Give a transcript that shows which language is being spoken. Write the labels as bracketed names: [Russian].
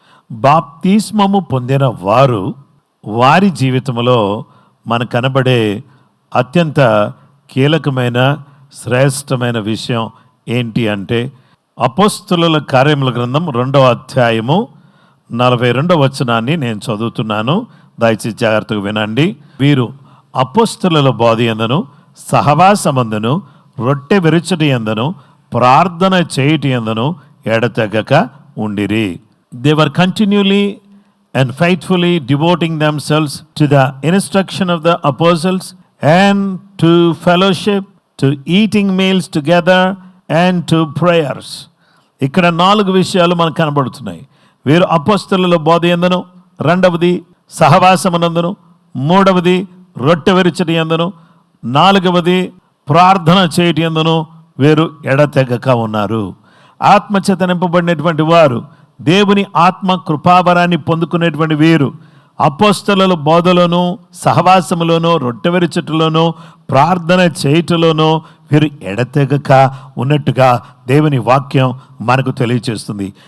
[Telugu] బాప్తిస్మము పొందిన వారు, వారి జీవితంలో మనకు కనబడే అత్యంత కీలకమైన శ్రేష్టమైన విషయం ఏంటి అంటే, అపోస్తలుల కార్యముల గ్రంథం 2వ అధ్యాయము 42వ వచనాన్ని నేను చదువుతున్నాను. దయచేసి జాగ్రత్తగా వినండి. వీరు అపోస్తలుల బోధ యందును, సహవాసమందును, రొట్టె విరుచుటి యందును, ప్రార్థన చేయుటి యందును ఎడతెగక ఉండిరి. [English] They were continually and faithfully devoting themselves to the instruction of the apostles and to fellowship, to eating meals together and to prayers. [Telugu] ఇక్కడ 4 విషయాలు మనకు కనబడుతున్నాయి. వీరు అపోస్తలుల బోధ యందును, రెండవది సహవాసమునందును, మూడవది రొట్టె విరుచుటి యందును, నాలుగవది ప్రార్థన చేయటి యందును వీరు ఎడతెగక ఉన్నారు. ఆత్మచేత నింపబడినటువంటి వారు, దేవుని ఆత్మ కృపావరాన్ని పొందుకునేటువంటి వీరు అపోస్తలుల బోధలోను, సహవాసములోను, రొట్టె విరుచుటలోను, ప్రార్థన చేయుటలోను వీరు ఎడతెగక ఉన్నట్టుగా దేవుని వాక్యం మనకు తెలియచేస్తుంది.